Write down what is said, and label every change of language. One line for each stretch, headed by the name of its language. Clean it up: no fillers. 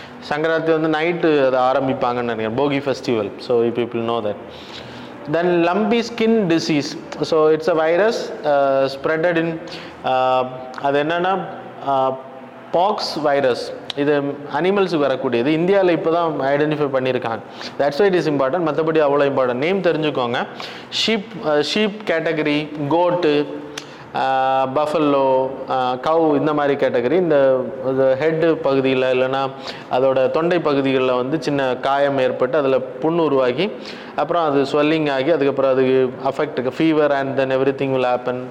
Tamil: சங்கராந்தி வந்து நைட்டு அதை ஆரம்பிப்பாங்கன்னு நினைக்கிறேன், போகி festival.
English: So people know that. Then lumpy skin disease, so it's a virus spreaded in
Tamil: அது என்னன்னா
English: Pox virus.
Tamil: இது அனிமல்ஸுக்கு வரக்கூடியது. இந்தியாவில் இப்போ தான் ஐடென்டிஃபை பண்ணியிருக்காங்க.
English: That's why it is important.
Tamil: மற்றபடி அவ்வளோ இம்பார்ட்டன்ட். நேம் தெரிஞ்சுக்கோங்க.
English: sheep category, goat, buffalo, cow,
Tamil: இந்த மாதிரி
English: Category.
Tamil: இந்த ஹெட்டு பகுதியில் இல்லைன்னா அதோட தொண்டை பகுதிகளில் வந்து சின்ன காயம் ஏற்பட்டு அதில் புண்ணு உருவாகி அப்புறம் அது ஸ்வெல்லிங் ஆகி அதுக்கப்புறம் அதுக்கு affect fever
English: And then everything will happen.